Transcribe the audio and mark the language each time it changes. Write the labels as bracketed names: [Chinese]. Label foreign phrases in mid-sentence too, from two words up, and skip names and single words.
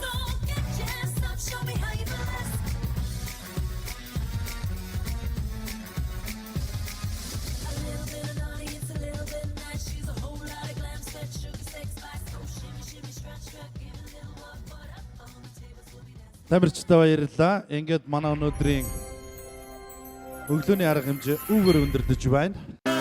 [English] So get jazzed up, show me how you bless. A little bit of naughty, it's a little bit nice. She's a whole lot of glam, set, sugar, sex, spice. Oh, shimmy, shimmy, strut, strut, give it a little walk, but up on the table, we'll be dancing. [Mongolian] Тамирчтай баярлалаа. Ингээд манай өнөөдрийн өглөөний арга хэмжээ үүгээр өндөрдөж байна.